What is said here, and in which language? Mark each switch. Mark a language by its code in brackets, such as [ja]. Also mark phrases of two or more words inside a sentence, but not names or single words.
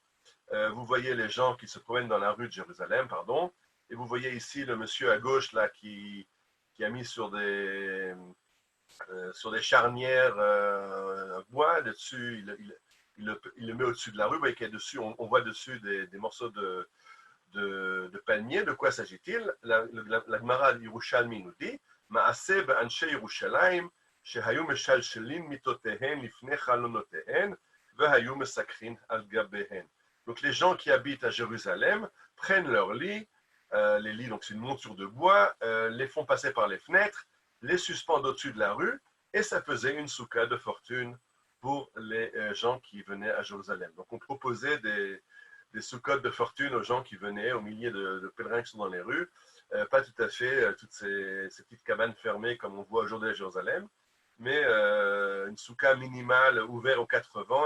[fr] Vous voyez les gens qui se promènent dans la rue de Jérusalem, pardon, et vous voyez ici le monsieur à gauche là qui a mis sur des charnières un bois dessus, il le met au-dessus de la rue, vous voyez qu'il y a dessus, on voit dessus des morceaux de palmier. De quoi s'agit-il? La Gemara Yerushalmi nous dit [he] מעשה באנשי ירושלים שהיו משלשלים מטותיהן לפני חלונותיהן והיו מסככין על גביהן. [fr] Donc les gens qui habitent à Jérusalem prennent leurs lits, les lits, donc c'est une monture de bois, les font passer par les fenêtres, les suspendent au-dessus de la rue, et ça faisait une soukha de fortune pour les gens qui venaient à Jérusalem. Donc on proposait des soukhotes de fortune aux gens qui venaient, aux milliers de pèlerins qui sont dans les rues, pas tout à fait toutes ces petites cabanes fermées comme on voit aujourd'hui à Jérusalem, mais une soukha minimale ouverte aux quatre vents.